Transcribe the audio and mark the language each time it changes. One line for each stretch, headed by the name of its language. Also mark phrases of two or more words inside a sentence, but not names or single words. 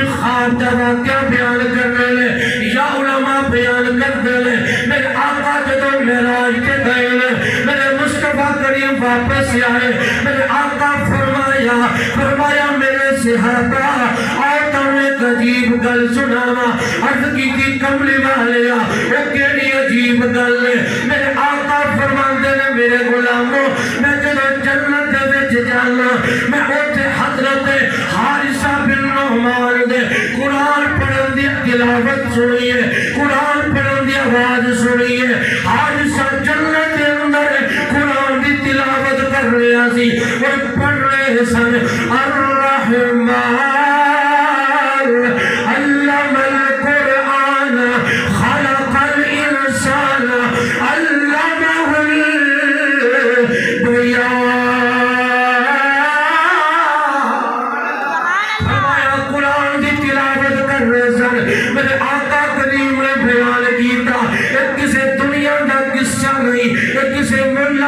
Punjabi: خواب دا واقعہ بیان کرنے لے یا علماء بیان کرنے لے میرے آقا جدو معراج کے گئے میرے مصطفیٰ کریم واپس آئے میرے آقا فرمایا میرے صحابہ اور تمہیں ایک عجیب گل سناوا عرض کی تھی کملی والیا وہ کیڑی عجیب گل ہے میرے آقا فرماندے نے میرے غلاموں میں جدو جنت دے وچ جانا میں اوتھے حضرت حارثہ بن نعمان دے قرآن پڑھن دی تلاوت سنیے قرآن پڑھن دی آواز سنیے حارثہ جنت دے اندر قرآن دی تلاوت کر رہا سی اور پڑھ رہے سن الرحمن
Arabic: علم القرآن خلق الانسان علمہ البیان
Punjabi: فرمایا قرآن دی تلاوت کر رہے سن میرے آقا کریم نے بیان کیتا ایک کسی دنیا دا قصہ نہیں ایک کسی مولا